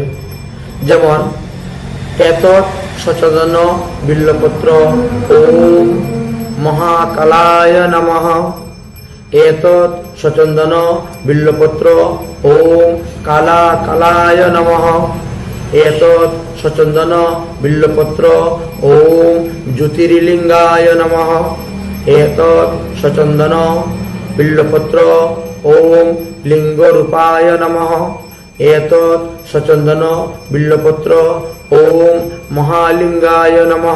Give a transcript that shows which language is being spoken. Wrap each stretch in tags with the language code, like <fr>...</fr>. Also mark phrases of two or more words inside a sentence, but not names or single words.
<sa>যেমন এত সচন্দন বিল্লপত্র ওম মহাকালায় নমঃ। এতৎ সচন্দন বিল্লপত্র ওম কালা কালায় নমঃ। এতৎ সচন্দন বিল্লপত্র ওম জ্যোতির্লিঙ্গায় নমঃ। এতৎ সচন্দন বিল্লপত্র ওম লিঙ্গরূপায় নমঃ। এতৎ সচন্দন বিল্লপত্র ওম মহালিঙ্গায় নমঃ।</sa>